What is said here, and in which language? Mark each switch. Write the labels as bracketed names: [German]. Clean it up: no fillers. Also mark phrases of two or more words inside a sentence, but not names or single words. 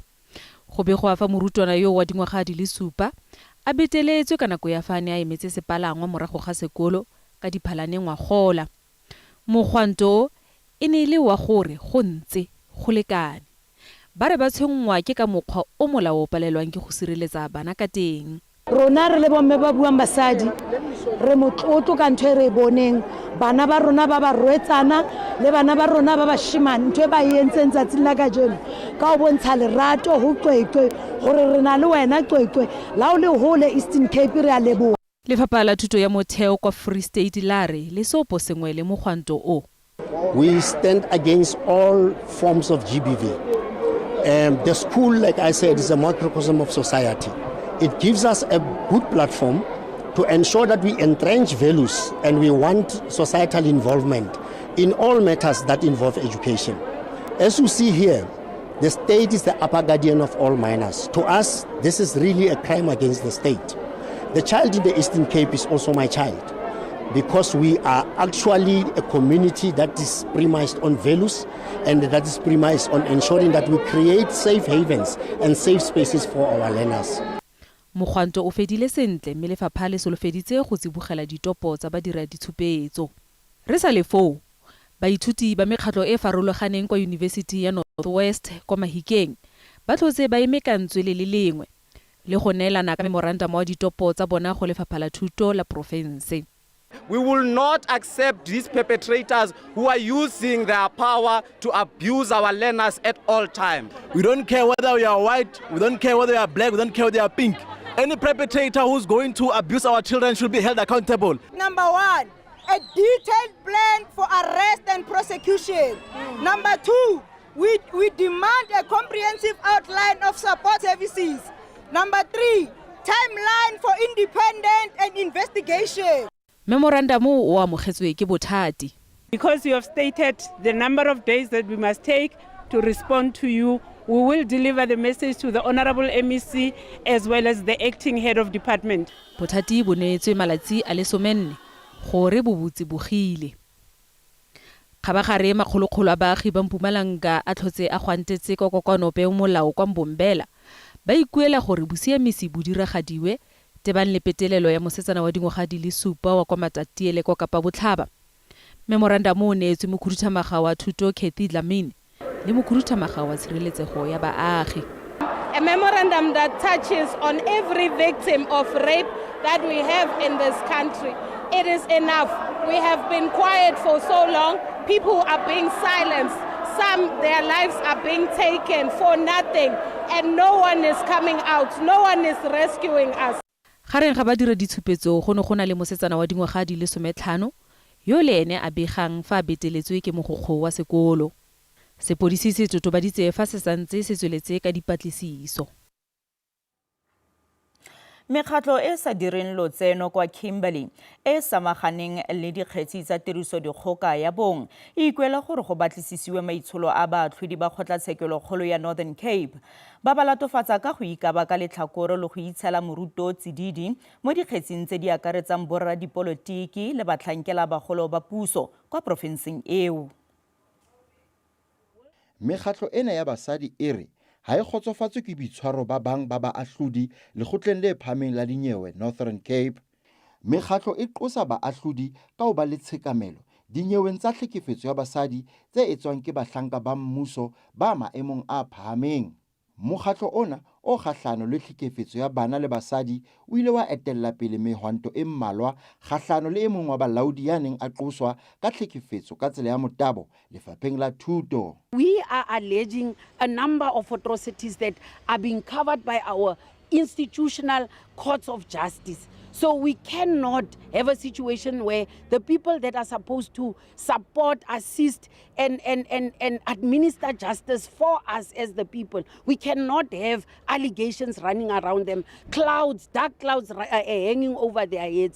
[Tswana] Go be go afa morutwana yo wa dingwaga di le 7 a beteletswe ka nako ya fane a emetse sepalangwa morago ga sekolo ka diphalane ngwagola. Mogwanto e ne le wa gore go ntse go lekane. Ba re ba tshengwa ke ka mokgwa o molao palelwang ke go sireletsa bana ka teng. [Southern Sotho] Rona re le bomme ba buang basadi re motlotlo ka ntwe re boneng bana ba rona ba ba rwetsana le bana ba rona ba ba shimane ntwe ba yentseng tsatsing la ka jeno ka o bontsha lerato ho Qwekwe gore re na le wena Qwekwe la o le hole Eastern Cape re a leboha. [Tswana] Lefapha la thuto ya motheo kwa Free State lare le sopo sengwe le mogwanto o. [English] We stand against all forms of GBV. The school, like I said, is a microcosm of society. It gives us a good platform to ensure that we entrench values and we want societal involvement in all matters that involve education. As you see here, the state is the upper guardian of all minors. To us, this is really a crime against the state. The child in the Eastern Cape is also my child because we are actually a community that is premised on values and that is premised on ensuring that we create safe havens and safe spaces for our learners. [Tswana] Mogwanto o fedile sentle mme lefapha le solofeditse go tsibogela ditopo tsa badira ditshupetso. Re sa le foo, baithuti ba mekgatlo e farologaneng kwa University ya Northwest kwa Mahikeng ba tlotse ba emekantswe le lengwe le go neelana ka memorandum wa ditopo tsa bona go lefapha la thuto la province. [English] We will not accept these perpetrators who are using their power to abuse our learners at all times. We don't care whether we are white, we don't care whether we are black, we don't care whether they are pink. Any perpetrator who's going to abuse our children should be held accountable. Number 1, a detailed plan for arrest and prosecution. Number 2, we demand a comprehensive outline of support services. Number 3, timeline for independent and investigation. [Tswana] Memorandum o amogetswe ke bothati. [English] Because you have stated the number of days that we must take to respond to you, we will deliver the message to the Honorable MEC as well as the acting head of department. [Tswana] Bothati bo neetswe malatsi a le 14 gore bo butse bogile. Khabagare makgolokgolo a baagi ba Mpumalanga a tlhotse a gwantetse kokoanope molao kwa Mbombela ba ikuela gore bosiamisi bo diragadiwe tebang le petelelo ya mosetsana wa dingwaga di le 7 wa kwa Matatiele kwa Kapa Botlhaba. Memorandum o neetswe mokhuduthamaga wa thuto Kathy Dlamini le mokhuduthamaga wa tshireletsego ya baagi. [English] A memorandum that touches on every victim of rape that we have in this country. It is enough. We have been quiet for so long. People are being silenced. Some, their lives are being taken for nothing. And no one is coming out. No one is rescuing us. [Tswana] Gareng ga ba dira ditshupetso go ne go na le mosetsana wa dingwaga di le 15 yo le ene a begang fa a beteletswe ke mogokgo wa sekolo. Sepodisi se totobaditse fa se santse se tsweletse ka dipatlisiso. Mekgatlo e sa direng lotseno kwa Kimberley e samaganeng le dikgetsi tsa tirisodikgoka ya bong e ikuela gore go batlisisiwe maitsholo a baatlhodi ba kgotlatshekelo ya Northern Cape ba ba latofatsa ka go ikaba ka letlhakore le go itshela moruto tsididi mo dikgetsing tse di akaretsang borra dipolotiki le batlhankela bagolo ba puso kwa profenseng eo. [Southern Sotho] Mekgatlo ena ya basadi e re ha e kgotsofatswe ke boitshwaro ba bang ba baahlodi lekgotleng le phameng la dinyewe Northern Cape. Mekgatlo e qosa baahlodi ka ho ba le tshekamelo dinyeweng tsa tlhekefetso ya basadi tse etswang ke bahlanka ba mmuso ba maemong a phahameng. Mokgatlo ona o kgahlano le tlhekefetso ya bana le basadi o ile wa etella pele mehwanto e mmalwa kgahlano le e mong wa balaodi ya neng a qoswa ka tlhekefetso ka tsela ya motabo lefapheng la thuto. [English] We are alleging a number of atrocities that are being covered by our institutional courts of justice. So we cannot have a situation where the people that are supposed to support, assist, and administer justice for us as the people, we cannot have allegations running around them, clouds, dark clouds hanging over their heads.